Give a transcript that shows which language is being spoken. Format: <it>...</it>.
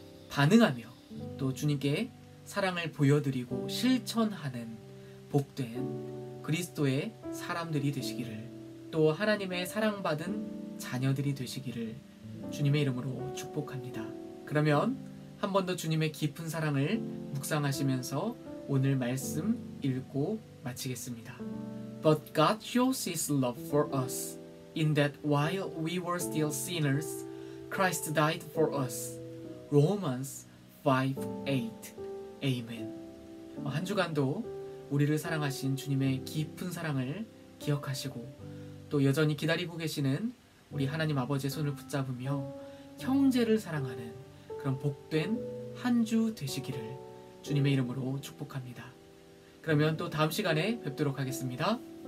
<ko>반응하며 또 주님께 사랑을 보여드리고 실천하는 복된 그리스도의 사람들이 되시기를, 또 하나님의 사랑받은 자녀들이 되시기를 주님의 이름으로 축복합니다. 그러면 한 번 더 주님의 깊은 사랑을 묵상하시면서 오늘 말씀 읽고 마치겠습니다.</ko> <en>But God shows His love for us, in that while we were still sinners, Christ died for us. Romans 5:8. Amen.</en> <ko>한 주간도 우리를 사랑하신 주님의 깊은 사랑을 기억하시고 또 여전히 기다리고 계시는 우리 하나님 아버지의 손을 붙잡으며 형제를 사랑하는 그런 복된 한 주 되시기를 주님의 이름으로 축복합니다. 그러면 또 다음 시간에 뵙도록 하겠습니다.</ko>